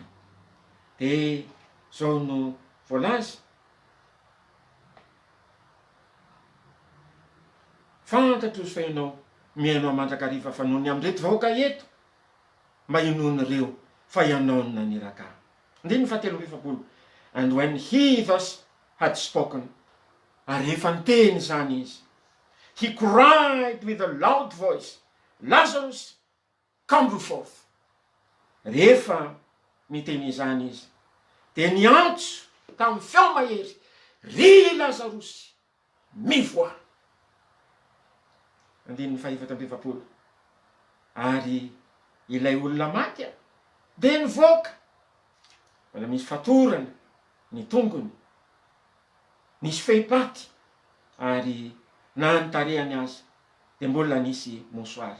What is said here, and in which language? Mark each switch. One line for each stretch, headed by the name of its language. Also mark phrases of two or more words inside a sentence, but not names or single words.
Malagasy: De zao no voalaza fantatro izy fa ianao miainao mandrakariva fa noho ny am'reto vahoaka eto mba inon'ireo fa ianao no naniraka. Andiny fahatelo efapolo.
English: And when he thus had spoken,
Malagasy: ary efa niteny zany izy,
English: he cried with a loud voice, Lazarus, come forth.
Malagasy: Rehefa miteny izany izy, de niantso tamin'ny feo mahery, ry Lazarosy, mivoa. Andininy fahaefatra amby efapolo. Ary ilay olona maty de nivoaka, mbola misy fatorana ny tongony, nisy fehipaty, ary na nitarehany azy de mbola nisy mosoara.